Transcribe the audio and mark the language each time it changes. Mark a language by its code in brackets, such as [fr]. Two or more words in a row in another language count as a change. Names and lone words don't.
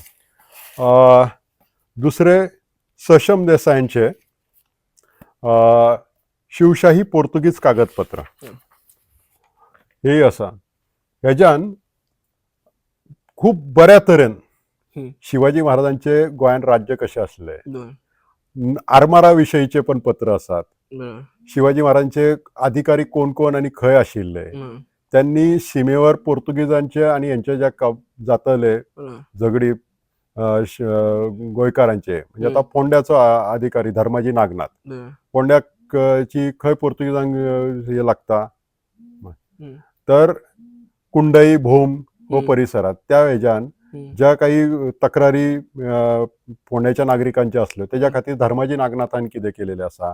[kok] दुसरे सशम देसायांचे शिवशाही पोर्तुगीज कागदपत्र हे आसा. ह्याच्यान खूप बऱ्या तरेन शिवाजी महाराजांचे गोंयान राज्य कशें आसले, आरमारा विशयीचे पण पत्र असतात. शिवाजी महाराजांचे अधिकारी कोण कोण आणि खंय आशिल्ले, त्यांनी सीमेवर पोर्तुगीजांचे आणि यांच्या ज्या जातले झगडी गोंयकारांचे, म्हणजे आता फोंड्याचो अधिकारी धर्माजी नागनाथ, फोंड्याची खंय पोर्तुगीजांक हे लागता, तर कुंडई भोम हो परिसरात त्या हेच्यान ज्या काही तक्रारी फोंड्याच्या नागरिकांच्या असल्यो त्याच्या खातीर धर्माजी नागनाथान कितें केलेले आसा.